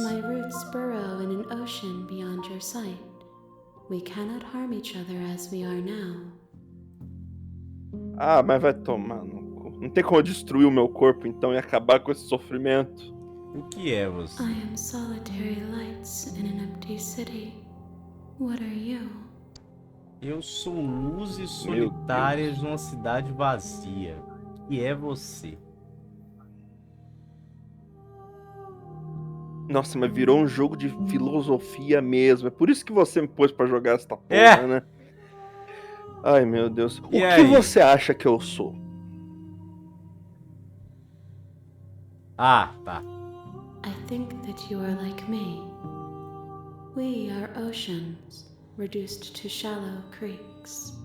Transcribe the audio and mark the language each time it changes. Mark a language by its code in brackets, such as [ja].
[en] My roots burrow in an ocean beyond your sight. We cannot harm each other as we are now. [pt] Ah, mas vai tomar no cu. Não tem como eu destruir o meu corpo então e acabar com esse sofrimento. O que é você? [en] I am solitary lights in an empty city. What are you? [pt] Eu sou luzes solitárias numa cidade vazia. O que é você? Nossa, mas virou um jogo de filosofia mesmo. É por isso que você me pôs pra jogar essa porra, né? Ai, meu Deus. O que você acha que eu sou? Ah, tá. [en] I think that you are like me. We are oceans, reduced to shallow creeks.